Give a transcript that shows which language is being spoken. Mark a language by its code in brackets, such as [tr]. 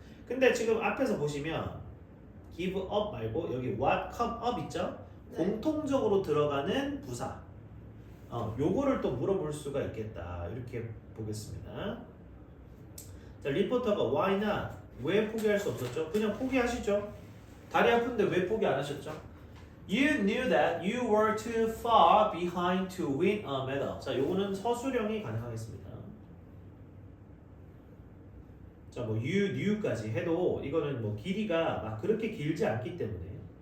[ko] 근데 지금 앞에서 보시면 [en] give up [ko] 말고 여기 [en] what come up [ko] 있죠? 네. 공통적으로 들어가는 부사. 요거를 또 물어볼 수가 있겠다. 이렇게 보겠습니다. 자, 리포터가 [en] why not? [ko] 왜 포기할 수 없었죠? 그냥 포기하시죠. 다리 아픈데 왜 포기 안 하셨죠? [en] You knew that you were too far behind to win a medal. [ko] 자, 요거는 서술형이 가능하겠습니다. 자, 뭐 [en] you knew [ko] 까지 해도 이거는 뭐 길이가 막 그렇게 길지 않기 때문에.